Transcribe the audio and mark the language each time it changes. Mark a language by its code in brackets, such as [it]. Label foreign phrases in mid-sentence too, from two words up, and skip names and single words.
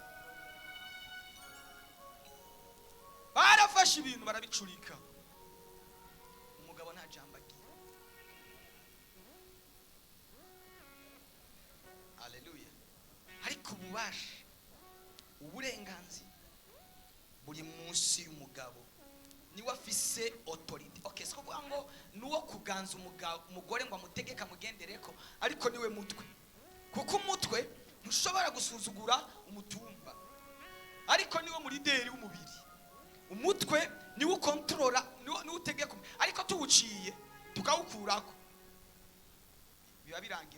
[rn] Barafashe ibintu barabicurika, umugabo nta jambo agira. Haleluya. Ariko ububasha, uburenganzira buri munsi y'umugabo, niwe afise authority. [en] Okay, so [rn] kuvuga ngo nuwo kuganza umugore ngo amutegeka mugendereko, ariko niwe mutwe. Kuko umutwe ntushobora gusuzugura umutumba, ariko niwe muri deri w'umubiri. Umutwe niwe ukontrola, niwe utegeka, ariko tuwuciye tukawukurako biba birangiye.